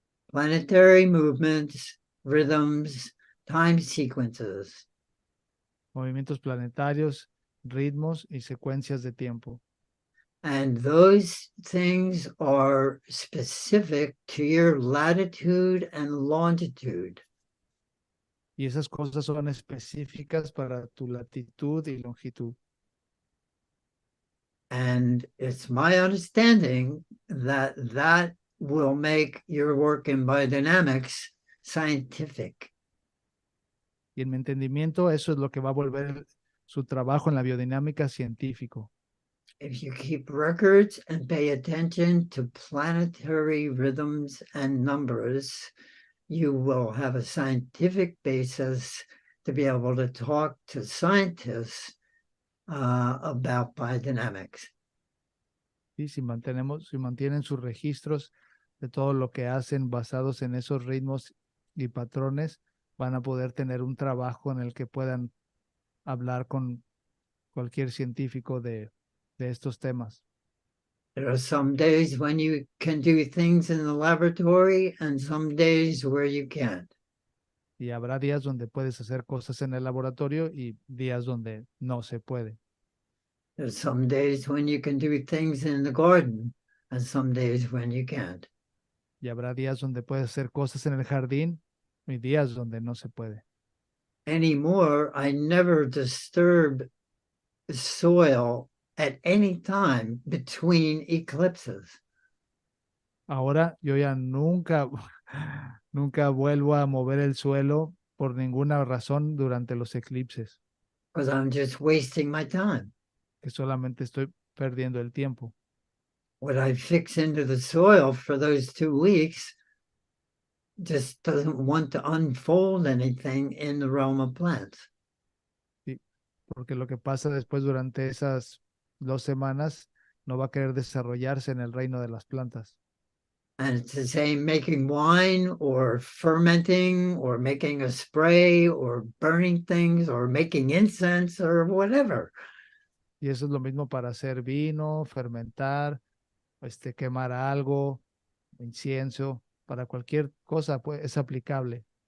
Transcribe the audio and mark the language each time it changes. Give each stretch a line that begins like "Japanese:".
English: Planetary movements, rhythms, time sequences.
Spanish: Movimientos planetarios, ritmos y secuencias de tiempo.
English: And those things are specific to your latitude and longitude.
Spanish: Y esas cosas son específicas para tu latitud y longitud.
English: And it's my understanding that that will make your work in biodynamics scientific.
Spanish: Y en mi entendimiento, eso es lo que va a volver su trabajo en la biodinámica científico.
English: If you keep records and pay attention to planetary rhythms and numbers, you will have a scientific basis to be able to talk to scientists about biodynamics.
Spanish: Y si mantienen sus registros de todo lo que hacen basados en esos ritmos y patrones, van a poder tener un trabajo en el que puedan hablar con cualquier científico de estos temas.
English: There are some days when you can do things in the laboratory and some days where you can't.
Spanish: Y habrá días donde puedes hacer cosas en el laboratorio y días donde no se puede.
English: There's some days when you can do things in the garden and some days when you can't.
Spanish: Y habrá días donde puedes hacer cosas en el jardín y días donde no se puede.
English: Anymore, I never disturb soil at any time between eclipses.
Spanish: Ahora yo ya nunca, nunca vuelvo a mover el suelo por ninguna razón durante los eclipses,
English: Because I'm just wasting my time.
Spanish: que solamente estoy perdiendo el tiempo.
English: What I fix into the soil for those 2 weeks just doesn't want to unfold anything in the realm of plants.
Spanish: ¿Sí? Porque lo que pasa después durante esas 2 semanas no va a querer desarrollarse en el reino de las plantas.
English: And it's the same making wine or fermenting or making a spray or burning things or making incense or whatever.
Spanish: Y eso es lo mismo para hacer vino, fermentar, quemar algo, incienso, para cualquier cosa, pues, es aplicable.